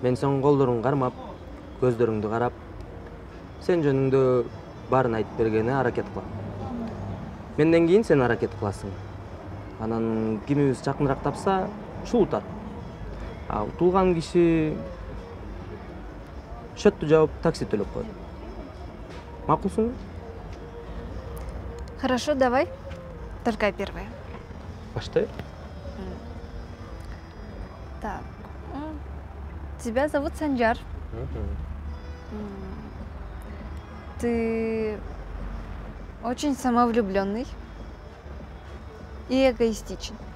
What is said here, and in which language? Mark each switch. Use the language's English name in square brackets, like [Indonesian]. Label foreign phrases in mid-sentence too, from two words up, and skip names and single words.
[Kyrgyz] Мен сен колдоруңду кармап, көздөрүңдү карап, сен жөнүңдө баарын айтып бергени аракет кылам. Менден кийин сен аракет кыласың. Анан кимибиз жакыныраак тапса, ушул утат. А утулган киши счетту жаап, такси төлөп коет. Макулсуңбу? [Russian] Хорошо, давай. Только первое. [Kyrgyz] Баштай. [Russian] Так. Тебя зовут Санжар. Ты очень самовлюбленный и эгоистичен.